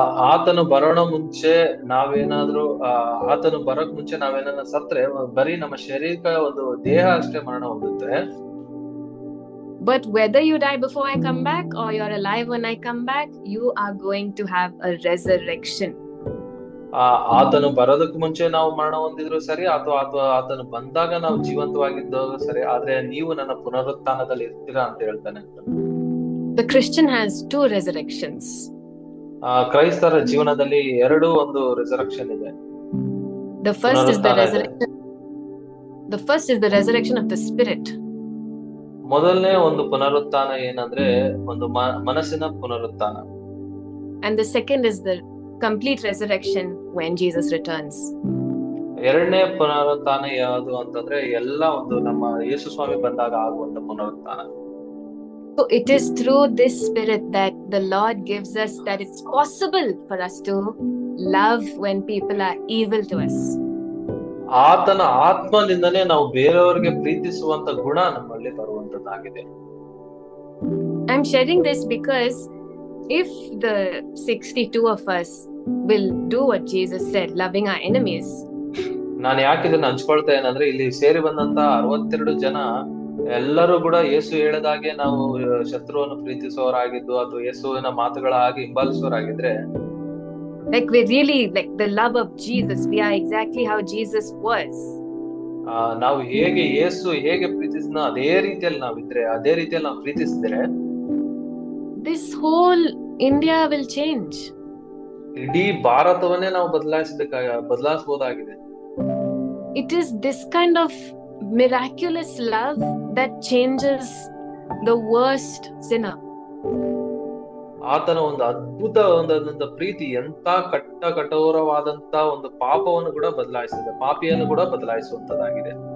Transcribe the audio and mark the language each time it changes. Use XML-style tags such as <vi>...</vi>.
<kn>ಆತನು ಬರೋಣ ಮುಂಚೆ ನಾವೇನಾದ್ರೂ ಆತನು ಬರೋಕ್ ಮುಂಚೆ ನಾವೇನಾದ್ರೂ ಸತ್ರೆ ಬರೀ ನಮ್ಮ ಶಾರೀರಿಕ ಒಂದು ದೇಹ ಅಷ್ಟೇ ಮರಣ ಹೊಂದುತ್ತೆ.</kn> <en>But whether you die before I come back or you're alive when I come back, you are going to have a resurrection.</en> <kn>ಆತನು ಬರೋದಕ್ಕೆ ಮುಂಚೆ ನಾವು ಮರಣ ಹೊಂದಿದ್ರು ಸರಿ, ಅಥವಾ ಆತನು ಬಂದಾಗ ನಾವು ಜೀವಂತವಾಗಿದ್ದಾಗ ಸರಿ, ಆದ್ರೆ ನೀವು ನನ್ನ ಪುನರುತ್ಥಾನದಲ್ಲಿ ಇರ್ತೀರಾ ಅಂತ ಹೇಳ್ತಾನೆ.</kn> <en>The Christian has two resurrections.</en> <kn>ಕ್ರೈಸ್ತರ ಜೀವನದಲ್ಲಿ ಎರಡು ಒಂದು ರಿಸರೆಕ್ಷನ್ ಇದೆ.</kn> <en>The first is the resurrection. The first is the resurrection of the spirit.</en> <kn>ಮೊದಲನೇ ಒಂದು ಪುನರುತ್ಥಾನ ಏನಂದ್ರೆ ಒಂದು ಮನಸ್ಸಿನ ಪುನರುತ್ಥಾನ.</kn> <en>And the second is the complete resurrection when Jesus returns.</en> <kn>ಎರಡನೇ ಪುನರುತ್ಥಾನ ಯಾವುದು ಅಂತಂದ್ರೆ ಎಲ್ಲ ಒಂದು ನಮ್ಮ ಯೇಸು ಸ್ವಾಮಿ ಬಂದಾಗ ಆಗುವಂತ ಪುನರುತ್ಥಾನ.</kn> <en>So it is through this spirit that the Lord gives us that it's possible for us to love when people are evil to us.</en> <kn>ಆತನ ಆತ್ಮದಿಂದನೇ ನಾವು ಬೇರೆಯವರಿಗೆ ಪ್ರೀತಿಸುವಂತ ಗುಣ ನಮ್ಮಲ್ಲಿ ಬರುವಂತದ್ದಾಗಿದೆ.</kn> <en>I'm sharing this because if the 62 of us will do what Jesus said, loving our enemies.</en> <kn>ನಾನು ಯಾಕೆ ಇದನ್ನ ಹಂಚ್ಕೊಳ್ತಾ ಏನಂದ್ರೆ ಇಲ್ಲಿ ಸೇರಿ ಬಂದಂತ 62 ಜನ ಎಲ್ಲರೂ ಕೂಡ ಯೇಸು ಹೇಳಿದಾಗೆ ನಾವು ಶತ್ರುವನ್ನು ಪ್ರೀತಿಸುವವರಾಗಿದ್ದು ಅಥವಾ ಯೇಸುವಿನ ಮಾತುಗಳ ಹಾಗೆ ಹಿಂಬಾಲಿಸುವವರಾಗಿದ್ರೆ,</kn> <en>like we really like the love of Jesus, we are exactly how Jesus was.</en> <kn>ನಾವು ಯೇಸು ಹೇಗೆ ಪ್ರೀತಿಸಿದ ಅದೇ ರೀತಿಯಲ್ಲಿ ನಾವಿದ್ರೆ, ಅದೇ ರೀತಿಯಲ್ಲಿ ನಾವು ಪ್ರೀತಿಸಿದ್ರೆ,</kn> <en>this whole India will change.</en> <kn>ಇಡೀ ಭಾರತವನ್ನೇ ನಾವು ಬದಲಾಯಿಸಬಹುದಾಗಿದೆ.</kn> <en>It is this kind of miraculous love that changes the worst sinner.</en> <kn>ಆತನ ಒಂದು ಅದ್ಭುತ ಒಂದು ಪ್ರೀತಿ ಎಂತ ಕಠೋರವಾದಂತ ಒಂದು ಪಾಪವನ್ನು ಕೂಡ ಬದಲಾಯಿಸಿದೆ, ಪಾಪಿಯನ್ನು ಕೂಡ ಬದಲಾಯಿಸುವಂತದ್ದಾಗಿದೆ.</kn>